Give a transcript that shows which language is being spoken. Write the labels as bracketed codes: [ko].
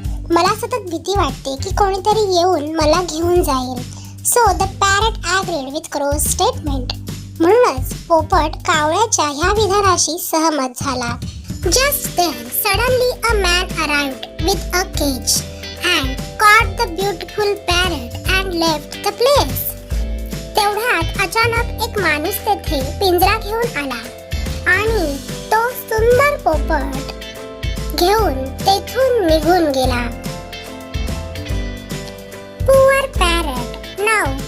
[mr] मला सतत भीती वाटते की कोणीतरी येऊन मला घेऊन जाईल. [en] So the parrot agreed with crow's statement. [mr] म्हणूनच पोपट कावळ्याच्या ह्या विधानाशी सहमत झाला. [en] Just then suddenly a man arrived with a cage and caught the beautiful parrot and left the place. [mr] तेवढ्यात अचानक एक माणूस तेथे पिंजरा घेऊन आला आणि तो सुंदर पोपट घेऊन तेथून निघून गेला. [en] Poor parrot. Now